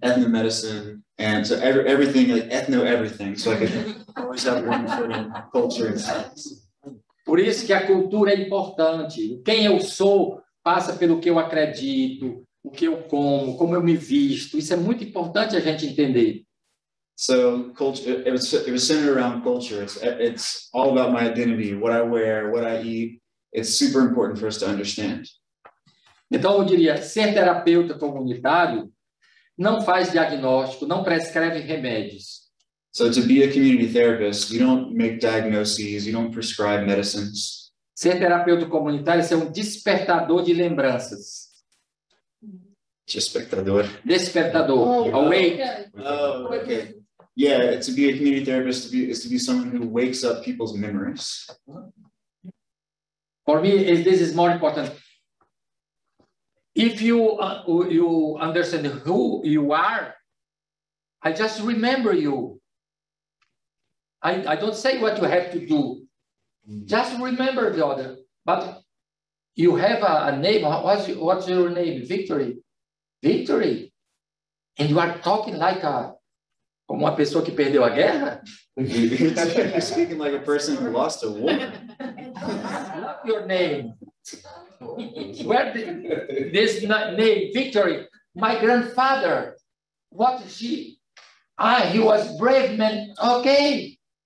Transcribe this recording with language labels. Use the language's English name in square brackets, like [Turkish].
[English] ethnomedicine, and so everything, like everything. So I could always have one foot in culture and science. [Portuguese] Por isso que a cultura é importante. Quem eu sou passa pelo que eu acredito, o que eu como eu me visto. Isso é muito importante a gente entender. [English] So culture, it was centered around culture. It's all about my identity, what I wear, what I eat. It's super important for us to understand. [Portuguese] Então eu diria, ser terapeuta comunitário não faz diagnóstico, não prescreve remédios. [English] So to be a community therapist, you don't make diagnoses, you don't prescribe medicines. [Portuguese] Ser terapeuta comunitário é ser despertador de lembranças. Despertador. Despertador. [English] Awake. Oh, okay. Yeah, to be a community therapist is to be someone who wakes up people's memories. For me, this is more important. If you understand who you are, I just remember you. I don't say what you have to do. Just remember the other. But you have a name. What's your name? Victory. Victory. And you are talking like [Portuguese] como uma pessoa que perdeu a guerra? [English] You're speaking like a person who lost a war. Not your name. Where this name, Victory? My grandfather. What is he? He was brave man. Okay.